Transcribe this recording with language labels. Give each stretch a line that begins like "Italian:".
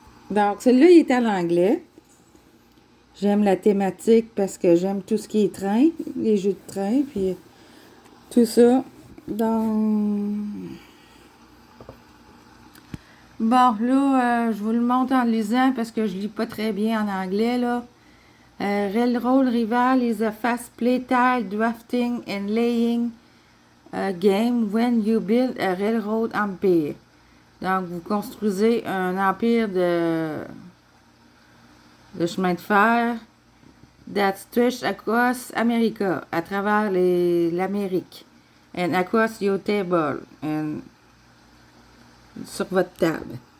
French: Donc, celui-là, il est à l'anglais. J'aime la thématique parce que j'aime tout ce qui est train, les jeux de train, puis tout ça. Donc, bon, là, je vous le montre en lisant parce que je lis pas très bien en anglais, là.
English: Railroad Rival is a fast play tile drafting and laying game when you build a railroad empire.
French: Donc, vous construisez un empire de chemin de fer
English: that stretch across America,
French: à travers l'Amérique,
English: and across your table, and
French: sur votre table.